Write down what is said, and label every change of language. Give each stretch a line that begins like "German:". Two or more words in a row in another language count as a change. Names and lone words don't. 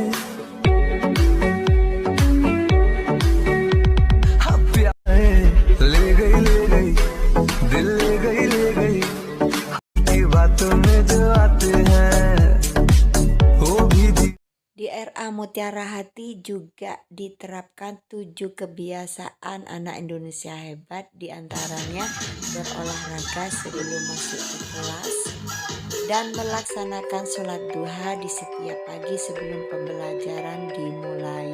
Hindi: प्यार ले गई दिल ले गई की बातों में जो आते हैं वो भी
Indonesian: Di RA Mutiara Hati juga diterapkan 7 kebiasaan anak Indonesia hebat, diantaranya berolahraga sebelum masuk ke kelas dan melaksanakan sholat duha di setiap pagi sebelum pembelajaran dimulai.